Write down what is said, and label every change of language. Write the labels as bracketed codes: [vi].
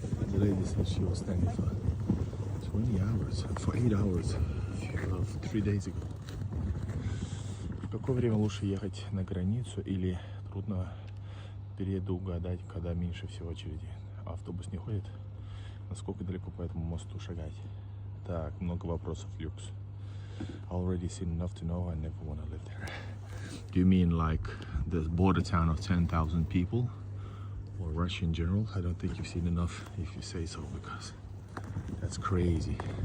[en] The lady said she was standing for 20 hours, for 8 hours, 3 days ago. [ru] В какое время лучше ехать на границу или трудно предугадать, когда меньше всего очереди. Автобус не ходит. Насколько далеко по этому мосту шагать? Так, много вопросов, люкс. [en] Already seen enough to know I never want to live there. Do you mean like the border town of 10,000 people? Or Russia in general? I don't think you've seen enough if you say so, because that's crazy.